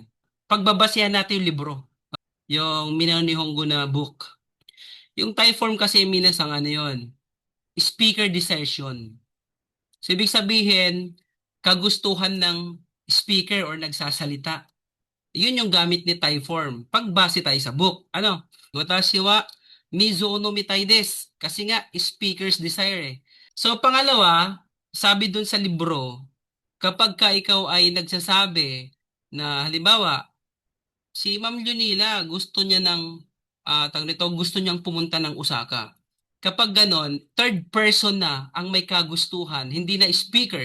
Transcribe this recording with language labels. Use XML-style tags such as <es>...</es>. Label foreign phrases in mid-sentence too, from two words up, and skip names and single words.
<tl>Pagbabasehan natin yung libro. Yung Minaw ni Hongo na book. Yung typeform kasi minasang ano yun.</tl> <en>Speaker decision.</en> <tl>So, ibig sabihin, kagustuhan ng speaker or nagsasalita. Yun yung gamit ni Typeform. Pagbase tayo sa book. Ano?</tl> <ja>私は水を飲みたいです.</ja> <tl>Kasi nga,</tl> <en>speaker's desire</en> <tl>eh. So, pangalawa, sabi dun sa libro, kapag ka ikaw ay nagsasabi na, halimbawa, si Ma'am Junila, gusto niya tawag nito, gusto niyang pumunta ng Osaka. Kapag ganon, third person na ang may kagustuhan, hindi na speaker.</tl>